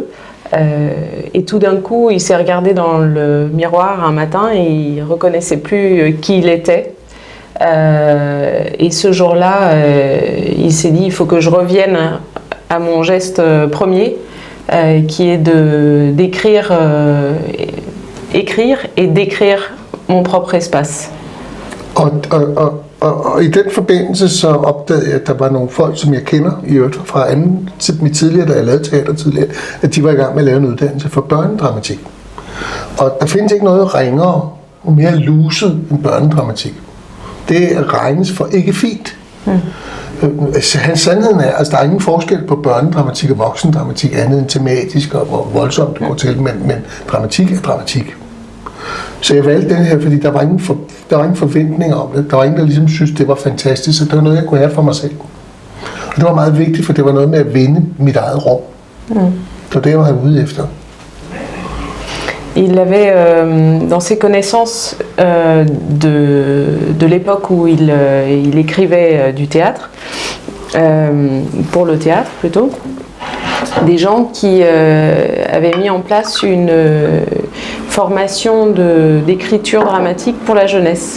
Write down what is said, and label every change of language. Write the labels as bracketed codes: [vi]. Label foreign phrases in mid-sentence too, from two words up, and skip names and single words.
[fr] Et tout d'un coup, il s'est regardé dans le miroir un matin et il ne reconnaissait plus qui il était. Et ce jour-là, il s'est dit, il faut que je revienne à mon geste premier, qui est d'écrire écrire et décrire mon propre espace. [da] Og i den forbindelse så opdagede jeg, at der var nogle folk, som jeg kender i øvrigt fra mit tidligere, da jeg lavede teater tidligere, at de var i gang med at lave en uddannelse for børnedramatik. Og der findes ikke noget ringere og mere luset end børnedramatik. Det regnes for ikke fint. Hans sandheden er, altså der er ingen forskel på børnedramatik og voksendramatik andet end tematisk og hvor voldsomt det går til, men dramatik er dramatik. Så jeg valgte den her, fordi der var ingen forventninger om det. Der var ingen, der ligesom synes, det var fantastisk, så det var noget, jeg kunne have for mig selv. Og det var meget vigtigt, for det var noget med at vinde mit eget rum. Det var det, jeg var ude efter. [fr] Il avait dans ses connaissances de l'époque où il écrivait du théâtre, pour le théâtre plutôt, des gens qui avaient mis en place une formation d'écriture dramatique pour la jeunesse.